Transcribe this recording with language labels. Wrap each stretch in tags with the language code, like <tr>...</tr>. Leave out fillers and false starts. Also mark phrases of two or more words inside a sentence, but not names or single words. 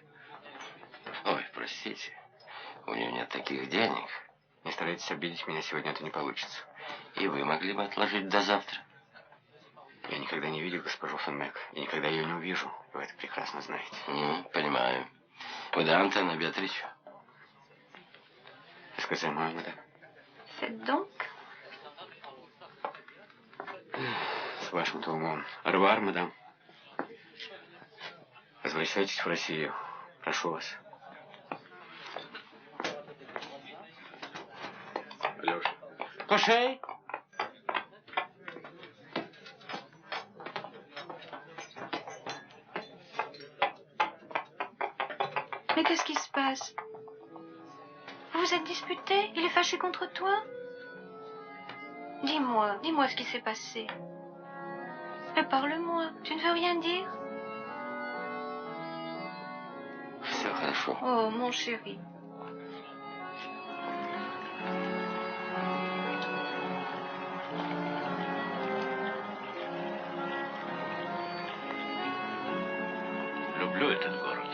<ru>Ой, простите, у нее нет таких денег. Не старайтесь обидеть меня, сегодня это не получится. И вы могли бы отложить до завтра. Я никогда не видел госпожу фон Мэг, и никогда ее не увижу. Вы это прекрасно знаете. Понимаю. Куда, Антон Беатрич?</ru> <fr>Excusez-moi, madame. Faites donc.</fr> <ru>С вашим-то умом.</ru> <fr>Au revoir, madame.</fr> <ru>Возвращайтесь в Россию. Прошу вас. Алёша. Кошей!</ru> <fr>Mais qu'est-ce qui se passe? Vous vous êtes disputés? Il est fâché contre toi? Dis-moi ce qui s'est passé. Mais parle-moi, tu ne veux rien dire?</fr> <ru>Все хорошо.</ru> <fr>Oh, mon chéri.</fr> <ru>Люблю этот город.</ru>